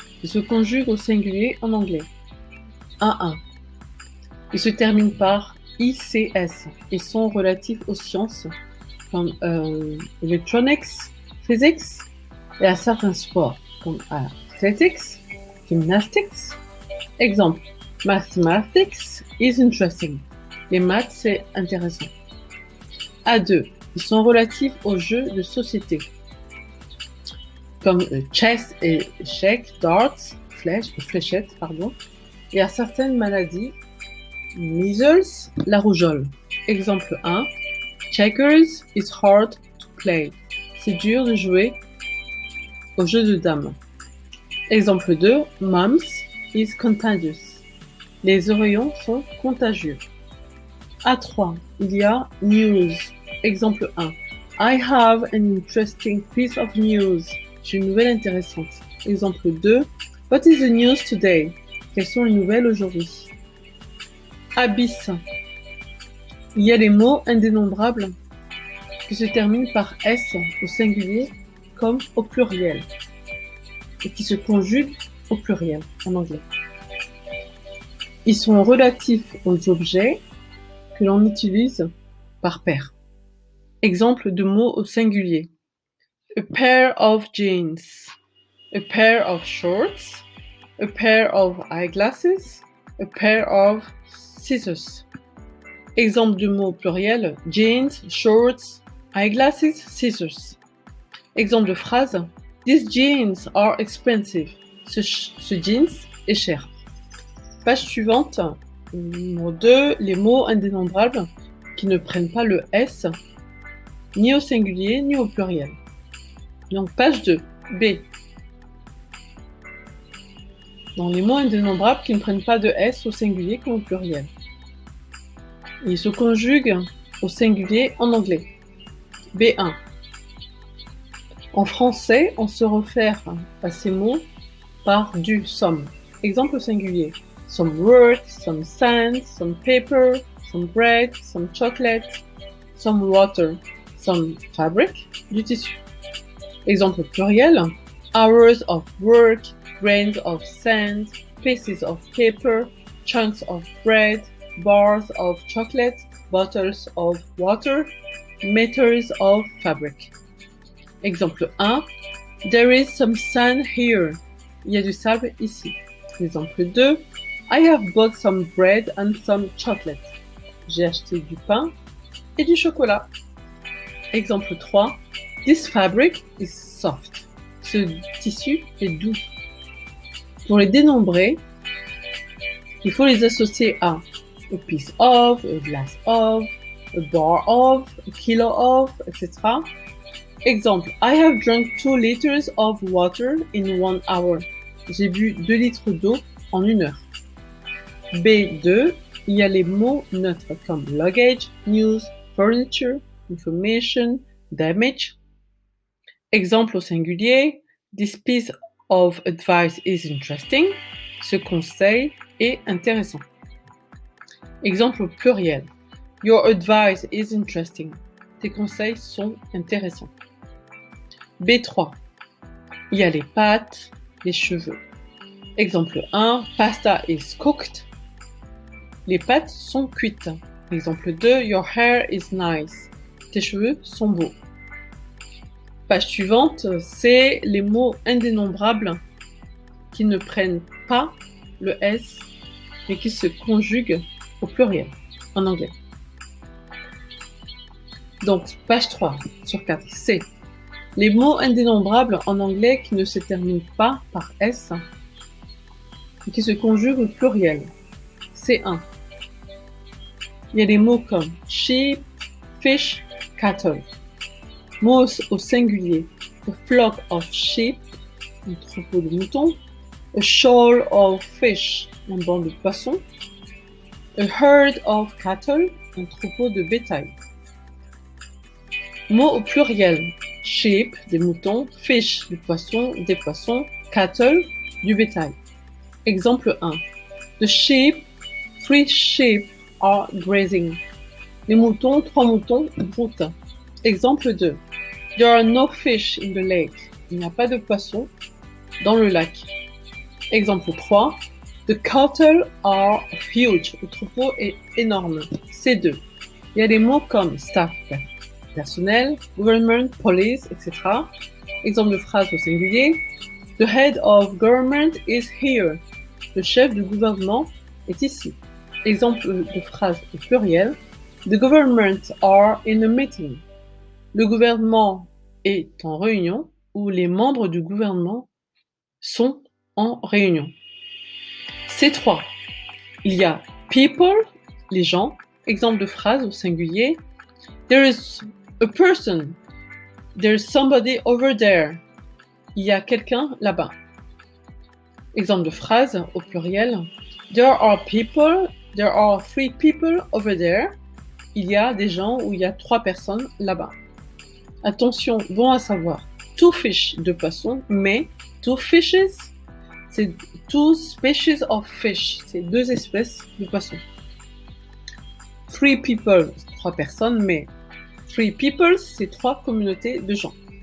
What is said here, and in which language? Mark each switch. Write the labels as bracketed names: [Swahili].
[French] Il se conjugue au singulier en anglais. 1-1. Il se termine par ICS. Ils sont relatifs aux sciences comme electronics, physics et à certains sports comme athletics, gymnastics. [English] Exemple, mathematics is interesting. [French] Les maths, c'est intéressant. A2. Ils sont relatifs aux jeux de société, comme chess et échecs, darts, fléchettes, et à certaines maladies, measles, la rougeole. [English] Exemple 1, checkers is hard to play. [French] C'est dur de jouer au jeu de dames. [English] Exemple 2, mumps is contagious. [French] Les oreillons sont contagieux. A3, il y a news. Exemple 1. [English] I have an interesting piece of news. [French] J'ai une nouvelle intéressante. Exemple 2. [English] What is the news today? [French] Quelles sont les nouvelles aujourd'hui? A bis. Il y a les mots indénombrables qui se terminent par S au singulier comme au pluriel et qui se conjuguent au pluriel en anglais. Ils sont relatifs aux objets que l'on utilise par paire. Exemple de mots au singulier. [English] A pair of jeans, a pair of shorts, a pair of eyeglasses, a pair of scissors. [French] Exemple de mots au pluriel. Jeans, shorts, eyeglasses, scissors. Exemple de phrase. [English] These jeans are expensive. [French] Ce jeans est cher. Page suivante. Numéro 2. Les mots indénombrables qui ne prennent pas le S ni au singulier, ni au pluriel. Donc, page 2, B. Dans les mots indénombrables qui ne prennent pas de S au singulier comme au pluriel. Ils se conjuguent au singulier en anglais. B1. En français, on se réfère à ces mots par du, some. Exemple au singulier. [English] Some work, some sand, some paper, some bread, some chocolate, some water. Some fabric, [French] du tissu. [English] Exemple pluriel, hours of work, grains of sand, pieces of paper, chunks of bread, bars of chocolate, bottles of water, meters of fabric. Exemple 1, there is some sand here. [French] Il y a du sable ici. [English] Exemple 2, I have bought some bread and some chocolate. [French] J'ai acheté du pain et du chocolat. Exemple 3. [English] This fabric is soft. [French] Ce tissu est doux. Pour les dénombrer, il faut les associer à [English] a piece of, a glass of, a bar of, a kilo of, [French] etc. [English] Exemple, I have drunk 2 liters of water in 1 hour. [French] J'ai bu 2 litres d'eau en 1 heure. B2, il y a les mots neutres comme luggage, news, furniture, information, damage. [English] Exemple au singulier, this piece of advice is interesting. [French] Ce conseil est intéressant. Exemple au pluriel, [English] your advice is interesting. [French] Tes conseils sont intéressants. B3, il y a les pâtes, les cheveux. Exemple 1, [English] pasta is cooked. [French] Les pâtes sont cuites. [English] Exemple 2, your hair is nice. [French] Tes cheveux sont beaux. Page suivante, c'est les mots indénombrables qui ne prennent pas le S mais qui se conjuguent au pluriel en anglais. Donc, page 3 sur 4, c'est les mots indénombrables en anglais qui ne se terminent pas par S et qui se conjuguent au pluriel. C1. Il y a des mots comme sheep, fish, cattle. Mots au singulier [English] A flock of sheep, [French] un troupeau de moutons. [English] A shoal of fish, [French] un banc de poissons. [English] A herd of cattle, [French] un troupeau de bétail. Mots au pluriel. Sheep, des moutons. Fish, du poisson, des poissons. Cattle, du bétail. Exemple 1. [English] The sheep, 3 sheep are grazing. [French] Les moutons, 3 moutons broutent. Exemple 2. [English] There are no fish in the lake. [French] Il n'y a pas de poissons dans le lac. [English] Exemple 3. The cattle are huge. [French] Le troupeau est énorme. C2. Il y a des mots comme staff, personnel, government, police, etc. Exemple de phrase au singulier. [English] The head of government is here. [French] Le chef du gouvernement est ici. Exemple de phrase au pluriel. [English] The government are in a meeting. [French] Le gouvernement est en réunion ou les membres du gouvernement sont en réunion. C3. Il y a people, les gens. Exemple de phrase au singulier. [English] There is a person. There is somebody over there. [French] Il y a quelqu'un là-bas. Exemple de phrase au pluriel. [English] There are 3 people over there. [French] Il y a des gens ou il y a 3 personnes là-bas. Attention, bon à savoir. 2 fish de poisson, mais 2 fishes, c'est [English] 2 species of fish. [French] C'est 2 espèces de poissons. 3 people, 3 personnes, mais 3 people, c'est 3 communautés de gens.